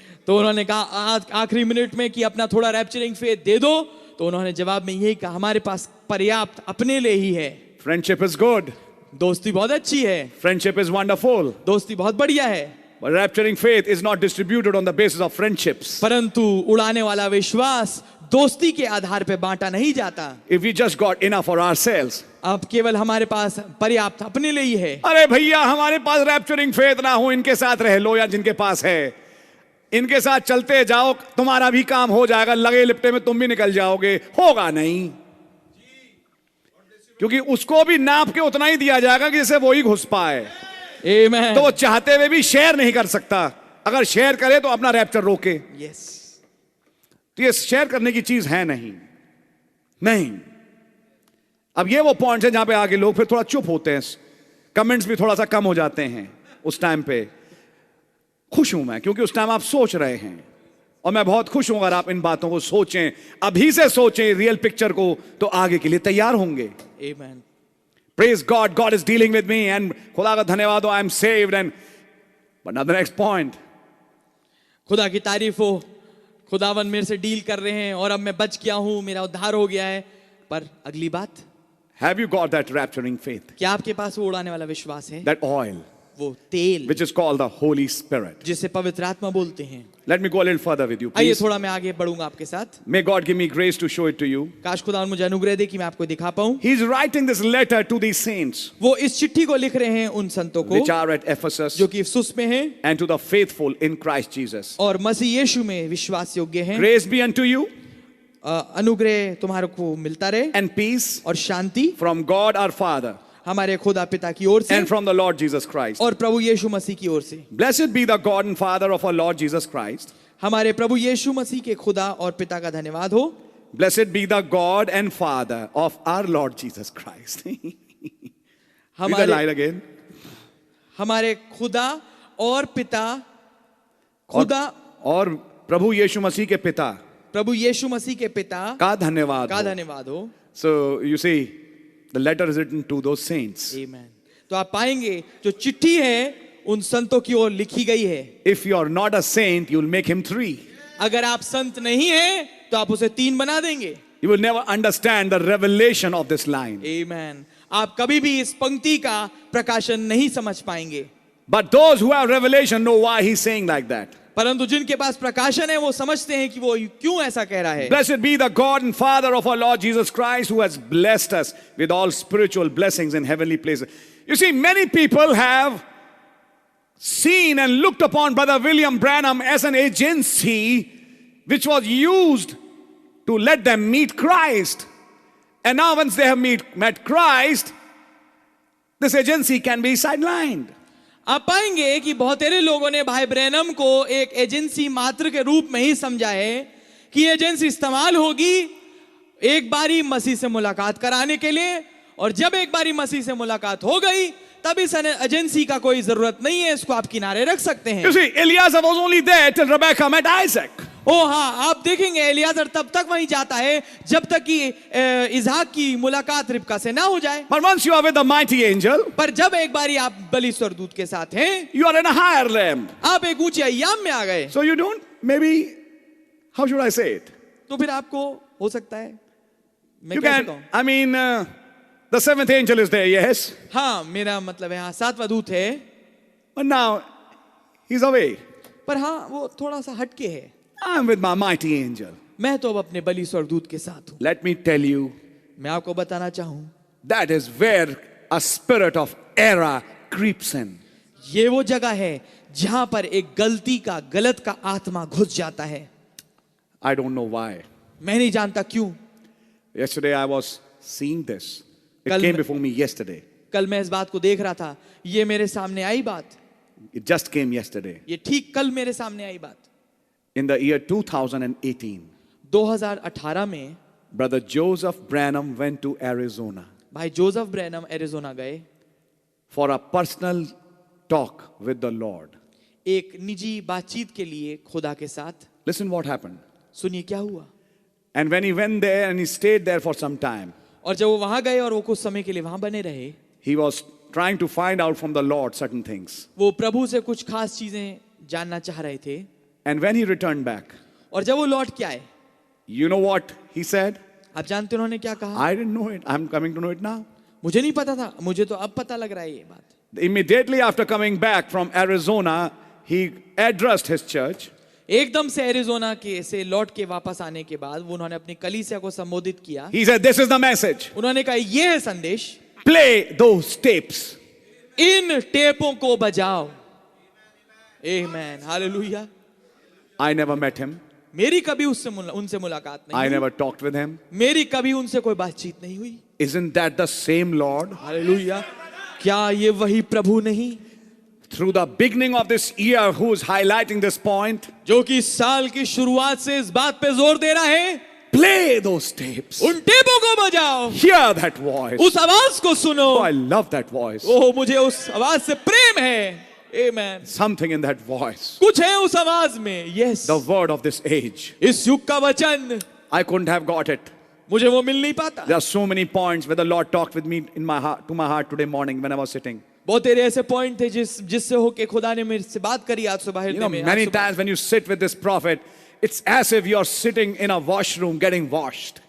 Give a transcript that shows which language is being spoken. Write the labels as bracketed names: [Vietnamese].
[Hindi] तो उन्होंने कहा आखिरी मिनट में कि अपना थोड़ा रैप्चरिंग फेथ दे दो। तो उन्होंने जवाब में यही कहा, हमारे पास पर्याप्त अपने लिए ही है। [English] Friendship is good. [Hindi] दोस्ती बहुत अच्छी है, [English] Friendship is wonderful. [Hindi] दोस्ती बहुत बढ़िया है, [English] But rapturing faith is not distributed on the basis of friendships. [Hindi] परंतु उड़ाने वाला विश्वास दोस्ती के आधार पे बांटा नहीं जाता। [English] If we just got enough for ourselves. [Hindi] अब केवल हमारे पास पर्याप्त अपने लिए ही है। अरे भैया हमारे पास रैप्चरिंग फेथ ना हो, इनके साथ रह लो या जिनके पास है, इनके साथ चलते जाओ, तुम्हारा भी काम हो जाएगा, लगे लिपटे में तुम भी निकल जाओगे। होगा नहीं, क्योंकि उसको भी नाप के उतना ही दिया जाएगा कि जैसे वो ही घुस पाए। [English] Amen. [Hindi] तो वो चाहते हुए भी शेयर नहीं कर सकता, अगर शेयर करे तो अपना रैप्चर रोके। [English] Yes. [Hindi] तो ये शेयर करने की चीज है नहीं। अब ये वो पॉइंट्स है जहां पे आगे लोग फिर थोड़ा चुप होते हैं, कमेंट्स भी थोड़ा सा कम हो जाते हैं। उस टाइम पे खुश हूं मैं, क्योंकि उस टाइम आप सोच रहे हैं, और मैं बहुत खुश हूं अगर आप इन बातों को सोचें, अभी से सोचें रियल पिक्चर को, तो आगे के लिए तैयार होंगे। [English] Amen. Praise God, God is dealing with me, and [Hindi] खुदा का धन्यवाद हो, [English] I am saved, and but now the next point. [Hindi] खुदा की तारीफ हो, खुदावन मेरे से डील कर रहे हैं और अब मैं बच गया हूं, मेरा उद्धार हो गया है। पर अगली बात, [English] Have you got that rapturing faith? [Hindi] क्या आपके पास वो उड़ाने वाला विश्वास है? [English] That oil, [Hindi] वो तेल [English] which is called the Holy Spirit. [Hindi] जिसे पवित्र आत्मा बोलते हैं। [English] Let me go a little further with you, [Hindi] आइए [English] please. [Hindi] थोड़ा मैं आगे बढ़ूंगा आपके साथ। [English] May God give me grace to show it to you. [Hindi] काश खुदावन मुझे अनुग्रह दे कि मैं आपको दिखा पाऊं। [English] He's writing this letter to these saints, [Hindi] वो इस चिट्ठी को लिख रहे हैं उन संतों को [English] which are at Ephesus, [Hindi] जो कि इफसुस में हैं [English] and to the faithful in Christ Jesus. [Hindi] और मसीह यीशु में विश्वास योग्य हैं। [English] Grace be unto you, [Hindi] अनुग्रह तुम्हारे को मिलता रहे [English] and peace [Hindi] और शांति [English] from God our Father [Hindi] हमारे खुदा पिता की ओर से [English] and from the Lord Jesus Christ. [Hindi] और प्रभु यीशु मसीह की ओर से। [English] Blessed be the God and Father of our Lord Jesus Christ. [Hindi] हमारे प्रभु यीशु मसीह के खुदा और पिता का धन्यवाद हो। [English] Blessed be the God and Father of our Lord Jesus Christ. Read the line again. [Hindi] हमारे खुदा और पिता, खुदा और प्रभु यीशु मसीह के पिता प्रभु यीशु मसीह के पिता का धन्यवाद का हो. धन्यवाद हो। [English] So you see, the letter is written to those saints. Amen. [Hindi] तो आप पाएंगे जो चिट्ठी है उन संतों की ओर लिखी गई है। [English] If you are not a saint, you'll make him 3. [Hindi] अगर आप संत नहीं हैं तो आप उसे 3 बना देंगे। [English] You will never understand the revelation of this line. Amen. [Hindi] आप कभी भी इस पंक्ति का प्रकाशन नहीं समझ पाएंगे। [English] But those who have revelation know why he's saying like that. [Hindi] परंतु जिनके पास प्रकाशन है वो समझते हैं कि वो क्यों ऐसा कह रहा है। [English] Blessed be the God and Father of our Lord Jesus Christ, who has blessed us with all spiritual blessings in heavenly places. You see, many people have seen and looked upon Brother William Branham as an agency which was used to let them meet Christ. And now once they have met Christ, this agency can be sidelined. [Hindi] आप पाएंगे कि बहुत सारे लोगों ने भाई Branham को एक एजेंसी मात्र के रूप में ही समझा है कि एजेंसी इस्तेमाल होगी एक बारी मसीह से मुलाकात कराने के लिए, और जब एक बारी मसीह से मुलाकात हो गई तब इस एजेंसी का कोई जरूरत नहीं है, इसको आप किनारे रख सकते हैं। [English] You see, Eliezer was only there till Rebecca met Isaac. [Hindi] ओ हाँ, आप देखेंगे एलियाजर तब तक वहीं जाता है जब तक कि इसहाक की मुलाकात रिबका से ना हो जाए। [English] But once you are with the mighty angel, [Hindi] पर जब एक बारी आप बलि स्वर्गदूत के साथ हैं, [English] you are in a higher realm. [Hindi] आप एक ऊंचे अय्याम में आ गए, [English] So you don't, maybe, how should I say it? [Hindi] तो फिर आपको हो सकता है मैं [English] You [Hindi] कैसे [English] can, [Hindi] कहूं? [English] I mean, the 7th angel is there, yes. [Hindi] हाँ, मेरा मतलब है हाँ 7वां दूत है, [English] But now, he's away. [Hindi] पर हाँ वो थोड़ा सा हटके है। [English] I'm with my mighty angel. [Hindi] मैं तो अब अपने बलि स्वर्गदूत के साथ हूँ। [English] Let me tell you, [Hindi] मैं आपको बताना चाहूं, [English] that is where a spirit of error creeps in. [Hindi] ये वो जगह है जहां पर एक गलती का, गलत का आत्मा घुस जाता है। [English] I don't know why. [Hindi] मैं नहीं जानता क्यों। [English] Yesterday I was seeing this. It [Hindi] कल [English] came [Hindi] मैं- [English] before me yesterday. [Hindi] कल मैं इस बात को देख रहा था, ये मेरे सामने आई बात, [English] It just came yesterday. [Hindi] ये ठीक कल मेरे सामने आई बात। [English] In the year 2018, [Hindi] 2018 में [English] Brother Joseph Branham went to Arizona [Hindi] भाई जोसेफ ब्रैनम एरिज़ोना गए [English] for a personal talk with the Lord. [Hindi] एक निजी बातचीत के लिए खुदा के साथ। [English] Listen what happened. [Hindi] सुनिए क्या हुआ। [English] And when he went there and he stayed there for some time, [Hindi] और जब वो वहां गए और वो कुछ समय के लिए वहां बने रहे, [English] he was trying to find out from the Lord certain things. [Hindi] वो प्रभु से कुछ खास चीजें जानना चाह रहे थे। [English] And when he returned back, [Hindi] और जब वो लौट के आए, [English] you know what he said? [Hindi] आप जानते हैं उन्होंने क्या कहा? [English] I didn't know it. I'm coming to know it now. [Hindi] मुझे नहीं पता था, मुझे तो अब पता लग रहा है ये बात। [English] Immediately after coming back from Arizona, he addressed his church. [Hindi] एकदम से एरिज़ोना के से लौट के वापस आने के बाद वो उन्होंने अपनी कलीसिया को संबोधित किया। [English] He said, this is the message. [Hindi] उन्होंने कहा ये है संदेश, [English] Play those tapes. [Hindi] इन टेपों को बजाओ। आमेन, hallelujah. [English] I never met him. [Hindi] मेरी कभी उनसे मुलाकात नहीं [English] I [Hindi] हुई। [English] never talked with him. [Hindi] मेरी कभी उनसे कोई बातचीत नहीं हुई। [English] Isn't that the same Lord? [Hindi] Hallelujah. क्या ये वही प्रभु नहीं [English] Through the beginning of this year, who is highlighting this point? [Hindi] जो कि साल की शुरुआत से इस बात पे जोर दे रहा है, [English] Play those tapes. [Hindi] उन टेपों को बजाओ, [English] Hear that voice. [Hindi] उस आवाज को सुनो। [English] Oh, I love that voice. [Hindi] ओह, मुझे उस आवाज से प्रेम है। आमेन। [English] Something in that voice. [Hindi] कुछ है उस आवाज में। Yes, [English] The word of this age. [Hindi] इस युग का वचन, [English] I couldn't have got it. [Hindi] मुझे वो मिल नहीं पाता। [English] There are so many points where the Lord talked with me in my heart, to my heart today morning when I was sitting. [Hindi] बहुत तेरे ऐसे पॉइंट थे जिससे होके खुदा ने मेरे से बात करी आज सुबह [English] You [Hindi] हृदय [English] know, [Hindi] में। [English] many [Hindi] आज सुबह। [English] times when you sit with this prophet, it's as if you're sitting in a washroom getting washed.